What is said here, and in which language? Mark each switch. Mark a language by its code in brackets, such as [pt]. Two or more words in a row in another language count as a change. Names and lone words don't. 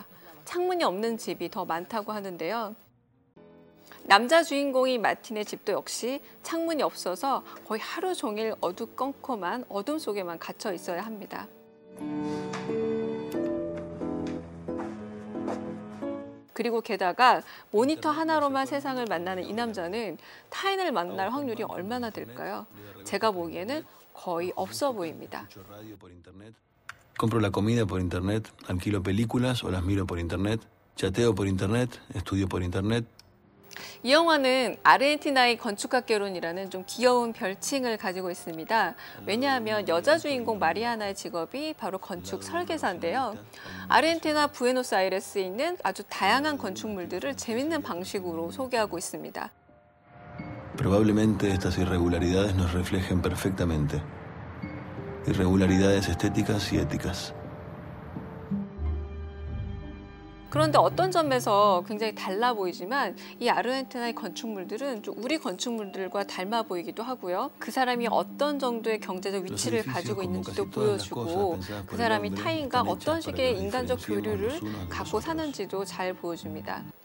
[ko] 창문이 없는 집이 더 많다고 하는데요. 남자 주인공이 마틴의 집도 역시 창문이 없어서 거의 하루 종일 어두컴컴한 어둠 속에만 갇혀 있어야 합니다. 그리고 게다가 모니터 하나로만 세상을 만나는 이 남자는 타인을 만날 확률이 얼마나 될까요? 제가 보기에는 거의 없어 보입니다. [es] Compro la comida por internet, alquilo películas o las miro por internet, chateo por internet, estudio por internet. [ko] 이 영화는 아르헨티나의 건축학개론이라는 좀 귀여운 별칭을 가지고 있습니다. 왜냐하면 여자 주인공 마리아나의 직업이 바로 건축 설계사인데요. 아르헨티나 부에노스아이레스에 있는 아주 다양한 건축물들을 재밌는 방식으로 소개하고 있습니다. [es] Probablemente estas irregularidades nos reflejen perfectamente. Irregularidades estéticas y éticas. [ko] 그런데 어떤 점에서 굉장히 달라 보이지만 이 아르헨티나의 건축물들은 좀 우리 건축물들과 닮아 보이기도 하고요. 그 사람이 어떤 정도의 경제적 위치를 가지고 있는지도 보여주고 그 사람이 타인과 어떤 식의 인간적 교류를 갖고 사는지도 잘 보여줍니다.